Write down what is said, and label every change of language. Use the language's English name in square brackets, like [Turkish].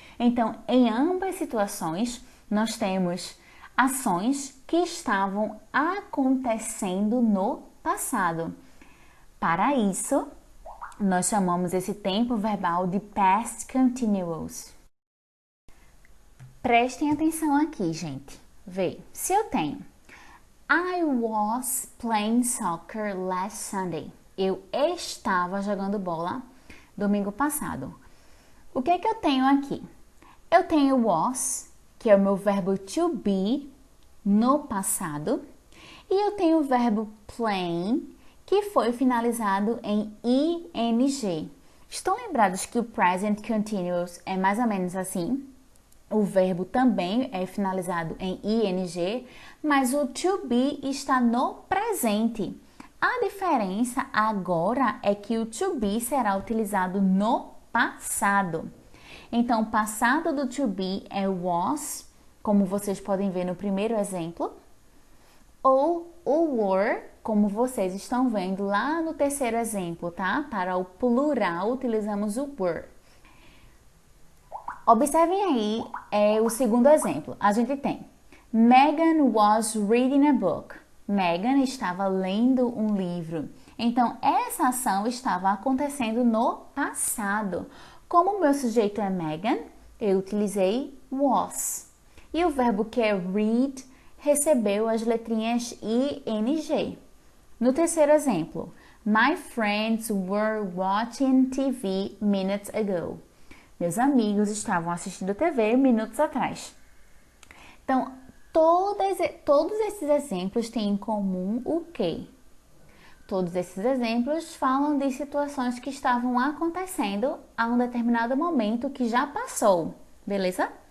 [Portuguese] Então, em ambas situações, nós temos ações que estavam acontecendo no passado. Para isso, nós chamamos esse tempo verbal de past continuous. Prestem atenção aqui, gente. Vê, se eu tenho [English] I was playing soccer last Sunday. [Portuguese] Eu estava jogando bola domingo passado. O que é que eu tenho aqui? Eu tenho was, que é o meu verbo to be no passado, e eu tenho o verbo playing, que foi finalizado em ing. Estão lembrados que o present continuous é mais ou menos assim? O verbo também é finalizado em ing, mas o to be está no presente. A diferença agora é que o to be será utilizado no passado. Então, o passado do to be é was, como vocês podem ver no primeiro exemplo, ou o were, como vocês estão vendo lá no terceiro exemplo, tá? Para o plural, utilizamos o were. Observem aí o segundo exemplo. A gente tem [English] Megan was reading a book. [Portuguese] Megan estava lendo um livro. Então, essa ação estava acontecendo no passado. Como o meu sujeito é Megan, eu utilizei was. E o verbo que é read recebeu as letrinhas ing. No terceiro exemplo, [English] My friends were watching TV minutes ago. [Portuguese] Meus amigos estavam assistindo TV minutos atrás. Então, todos esses exemplos têm em comum o quê? Todos esses exemplos falam de situações que estavam acontecendo a um determinado momento que já passou, beleza?